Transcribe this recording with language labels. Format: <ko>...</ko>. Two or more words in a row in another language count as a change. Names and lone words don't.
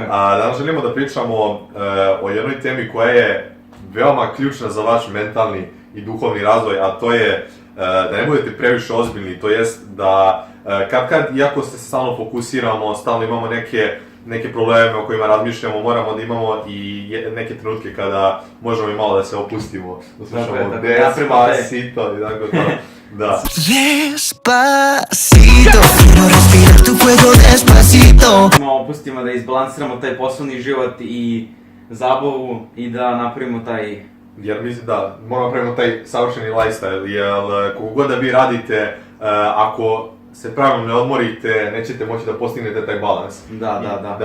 <sr>Danas želimo da pričamo o jednoj temi koja je veoma ključna za vaš mentalni i duhovni razvoj, a to je da ne budete previše ozbiljni, to jest da kad iako se stalno fokusiramo, stalno imamo neke probleme o kojima razmišljamo, moramo da imamo i neke trenutke kada možemo i malo da se opustimo, da slušamo Despacito i tako to. Da.</sr> <es>Despacito, quiero respirar tu fuego despacito.</es> <sr>Opustimo da izbalansiramo taj poslovni život i zabavu i da napravimo taj... Jer mislim da moramo napravimo taj savršeni lifestyle, jer koliko god da vi radite, ako se pravilno ne odmorite, nećete moći da postignete taj balans. Da.</sr>